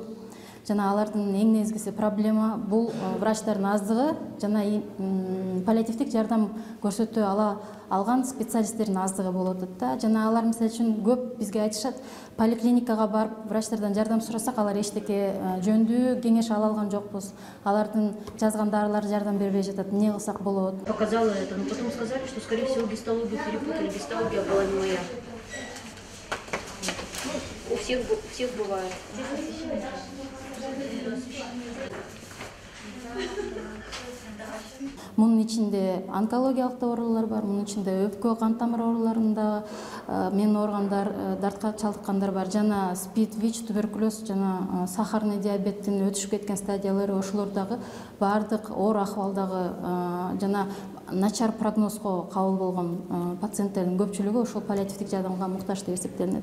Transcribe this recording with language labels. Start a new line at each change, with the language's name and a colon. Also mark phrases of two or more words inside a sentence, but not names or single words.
Kyrgyz: Жана алардын эң негизгиси проблема бул врачтардын аздыгы жана паллиативдик жардам көрсөтө алган специалисттердин аздыгы болуп атат да. Жана алар мисалы үчүн көп бизге айтышат, поликлиникага барып врачтардан жардам сурасак, алар эчтеке жөндүү кеңеш ала алган жокпуз. Алардын жазган дарылары жардам бербей жатат. Эмне кылсак болот?
Russian: Показала это, но потом сказали, что, скорее всего, гистологию перепутали. Гистология была не моя. У всех бывает.
Kyrgyz: Мунун ичинде онкологиялык оорулар бар, мунун ичинде өпкө, кан тамыр ооруларында мен органдар, дартка чалдыккандар бар. Жана СПИД, ВИЧ, туберкулез жана
Russian: сахарный диабеттин
Kyrgyz: өтүшүп кеткен стадиялары, ошолордагы баардык оор акыбалдагы жана начар прогнозго кабыл болгон пациенттердин көпчүлүгү ошол паллиативдик жардамга муктаж деп эсептелинет.